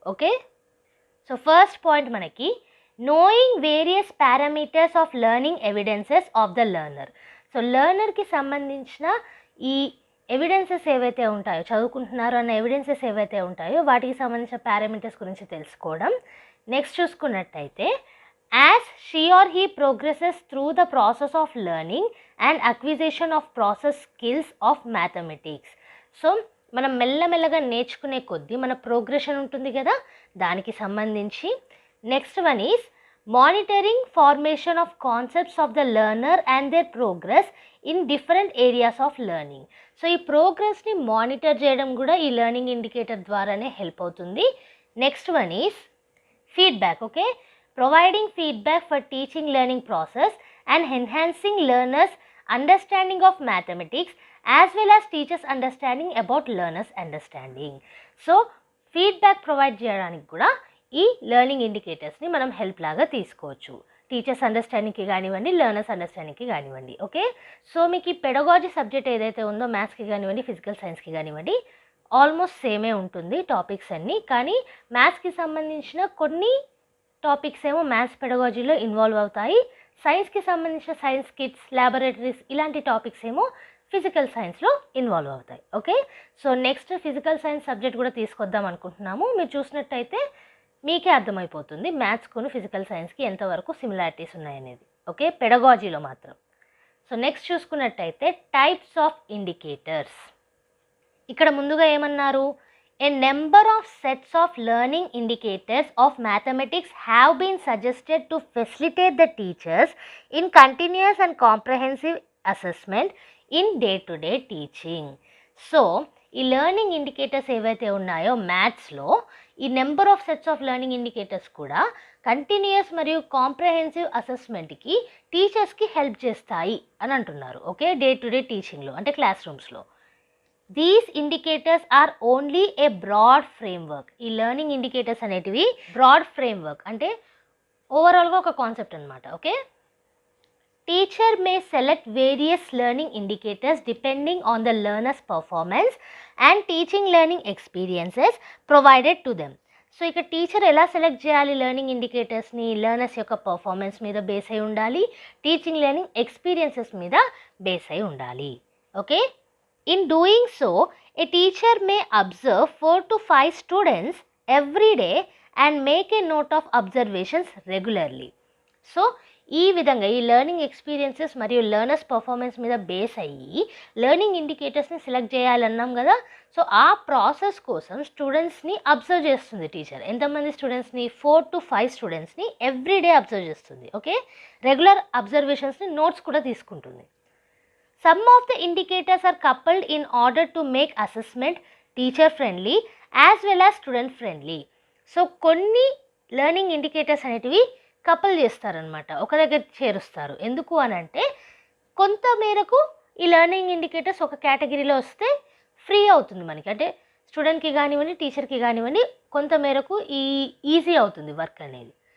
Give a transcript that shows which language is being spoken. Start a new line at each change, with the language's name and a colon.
English: Okay, so first point మనకి knowing various parameters of learning evidences of the learner.
Telugu: So లెర్నర్కి సంబంధించిన ఈ evidences ఏవైతే ఉంటాయో, చదువుకుంటున్నారు అన్న ఎవిడెన్సెస్ ఏవైతే ఉంటాయో వాటికి సంబంధించిన పారామీటర్స్ గురించి తెలుసుకోవడం. నెక్స్ట్ చూసుకున్నట్టయితే
English: as she or he progresses through the process of learning and acquisition of process skills of mathematics.
Telugu: So మనం మెల్లమెల్లగా నేర్చుకునే కొద్దీ మన ప్రోగ్రెషన్ ఉంటుంది కదా, దానికి సంబంధించి.
English: Next one is monitoring formation of concepts of the learner and their progress in different areas of learning.
Telugu: So ఈ ప్రోగ్రెస్ని మానిటర్ చేయడం కూడా ఈ లెర్నింగ్ ఇండికేటర్ ద్వారానే హెల్ప్ అవుతుంది.
English: Next one is feedback. Okay, providing feedback for teaching learning process and enhancing learners understanding of mathematics as well as teachers understanding about learners understanding.
Telugu: So feedback provide చేయడానికి కూడా ఈ learning ఇండికేటర్స్ని మనం help లాగా తీసుకోవచ్చు, teachers అండర్స్టాండింగ్కి కానివ్వండి, learners అండర్స్టాండింగ్కి కానివ్వండి. Okay, so మీకు ఈ పెడగాలజీ సబ్జెక్ట్ ఏదైతే ఉందో మ్యాథ్స్కి కానివ్వండి, ఫిజికల్ సైన్స్కి కానివ్వండి, ఆల్మోస్ట్ సేమే ఉంటుంది టాపిక్స్ అన్నీ. కానీ మ్యాథ్స్కి సంబంధించిన కొన్ని టాపిక్స్ ఏమో మ్యాథ్స్ పెడగాలజీలో ఇన్వాల్వ్ అవుతాయి, సైన్స్కి సంబంధించిన సైన్స్ కిట్స్, ల్యాబొరేటరీస్ ఇలాంటి టాపిక్స్ ఏమో ఫిజికల్ సైన్స్లో ఇన్వాల్వ్ అవుతాయి. Okay, so next physical science subject కూడా తీసుకొద్దాం అనుకుంటున్నాము. మీరు చూసినట్టయితే మీకే అర్థమైపోతుంది మ్యాథ్స్కును ఫిజికల్ సైన్స్కి ఎంతవరకు సిమిలారిటీస్ ఉన్నాయనేది. ఓకే, పెడగాలజీలో మాత్రం. సో నెక్స్ట్ చూసుకున్నట్టయితే టైప్స్ ఆఫ్ ఇండికేటర్స్. ఇక్కడ ముందుగా ఏమన్నారు,
English: a number of sets of learning indicators of mathematics have been suggested to facilitate the teachers in continuous and comprehensive assessment in day-to-day teaching. So
Telugu: ఈ learning indicators ఏవైతే ఉన్నాయో మ్యాథ్స్లో ఈ number of sets of learning indicators కూడా continuous మరియు comprehensive అసెస్మెంట్కి టీచర్స్కి help చేస్తాయి అని అంటున్నారు. ఓకే, డే టు డే టీచింగ్లో అంటే class రూమ్స్లో.
English: These indicators are only a broad framework.
Telugu: ఈ లెర్నింగ్ ఇండికేటర్స్ అనేటివి బ్రాడ్ ఫ్రేమ్వర్క్ అంటే ఓవరాల్గా ఒక కాన్సెప్ట్ అనమాట.
English: Okay, teacher may select various learning indicators depending on the learners performance and teaching learning experiences provided to them.
Telugu: So ఇక teacher ఎలా select చేయాలి learning ఇండికేటర్స్ని? Learners యొక్క పర్ఫార్మెన్స్ మీద బేస్ అయి ఉండాలి, టీచింగ్ లెర్నింగ్ ఎక్స్పీరియన్సెస్ మీద బేస్ అయి ఉండాలి.
English: Okay, in doing so a teacher may observe 4 to 5 students every day and make a note of observations regularly.
Telugu: So ఈ విధంగా ఈ లెర్నింగ్ ఎక్స్పీరియన్సెస్ మరియు లెర్నర్స్ పర్ఫార్మెన్స్ మీద బేస్ అయ్యి లెర్నింగ్ ఇండికేటర్స్ని సెలెక్ట్ చేయాలన్నాం కదా. సో ఆ ప్రాసెస్ కోసం స్టూడెంట్స్ని అబ్జర్వ్ చేస్తుంది టీచర్. ఎంతమంది స్టూడెంట్స్ని? 4 to 5 స్టూడెంట్స్ని ఎవ్రీడే అబ్జర్వ్ చేస్తుంది. ఓకే, రెగ్యులర్ అబ్జర్వేషన్స్ని నోట్స్ కూడా తీసుకుంటుంది.
English: Some of the indicators are coupled in order to make assessment teacher friendly as well as student friendly.
Telugu: So కొన్ని లెర్నింగ్ ఇండికేటర్స్ అనేటివి కపుల్ చేస్తారనమాట, ఒక దగ్గర చేరుస్తారు. ఎందుకు అని అంటే కొంత మేరకు ఈ లెర్నింగ్ ఇండికేటర్స్ ఒక కేటగిరీలో వస్తే ఫ్రీ అవుతుంది మనకి, అంటే స్టూడెంట్కి కానివ్వండి టీచర్కి కానివ్వండి కొంత మేరకు ఈజీ అవుతుంది వర్క్ అనేది.